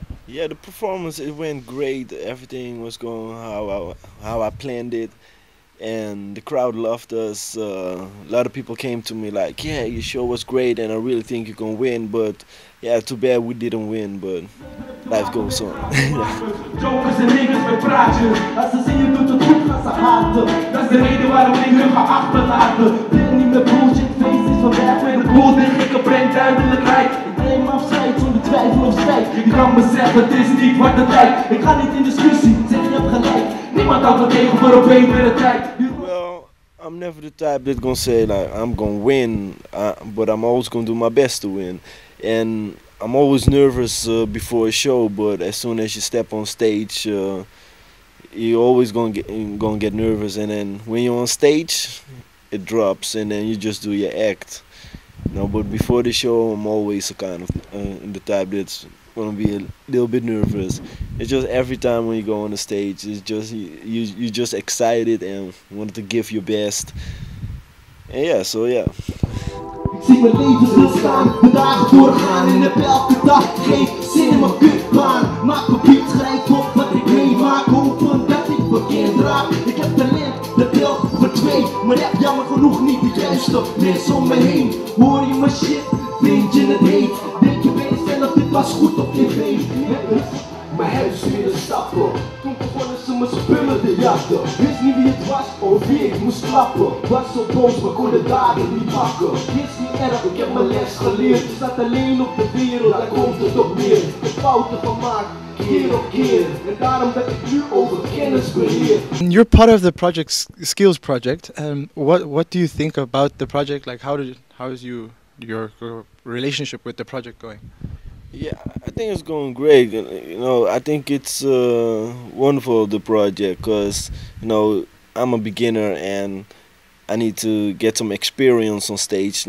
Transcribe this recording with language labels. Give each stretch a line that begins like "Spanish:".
English: Yeah, the performance, it went great. Everything was going how I planned it, and the crowd loved us. A lot of people came to me like, yeah, your show was great and I really think you're gonna win, but yeah, too bad we didn't win, but life goes on.
Dutch: Jokers en niggas met praatjes. Als ze zien je doet het goed, gaan ze haten. Dat is de reden waarom ik hun ga achterlaten. Wil niet meer bullshit, feest is vandaag weer een boel. Dit gekke brengt duidelijkheid. Ik neem afscheid zonder twijfel of strijd. Je kan me zeggen, het is niet wat het lijkt. Ik ga niet in discussie, zeg je hebt gelijk. Niemand houdt me tegen voor een betere tijd.
English: Well, I'm never the type that's gonna say like I'm gonna win, but I'm always gonna do my best to win. And I'm always nervous before a show, but as soon as you step on stage, you're always gonna get nervous. And then when you're on stage, it drops, and then you just do your act. But before the show, I'm always a kind of the type that's gonna be a little bit nervous. It's just every time when you go on the stage, it's just you're just excited and wanted to give your best. And yeah, so yeah.
Dutch: Ik zie mijn leven stilstaan, de dagen doorgaan en heb elke dag geen zin in mijn kutbaan. Maak mijn beat, schrijf op wat ik meemaak, hopen dat ik bekend raak. Ik heb talent, dat telt voor twee, maar heb jammer genoeg niet de juiste mensen om me heen. Hoor je mijn shit, vind je het heet, denk je bij jezelf, dit was goed op tv. Mijn huis weer stappen, toen begonnen ze me spullen te jatten. Wist niet wie het was of wie ik moest klappen. Was zo boos, maar kon de daden niet pakken. Is niet erg, ik heb mijn les geleerd. Je staat alleen op de wereld, daar komt het op neer. De fouten van maak, keer op keer. En daarom ben ik nu over kennis beheer.
English: You're part of the project Skillz project. What do you think about the project? Like, how is your relationship with the project going? Yeah, I think it's going great. I think it's wonderful, the project, because I'm a beginner and I need to get some experience on stage.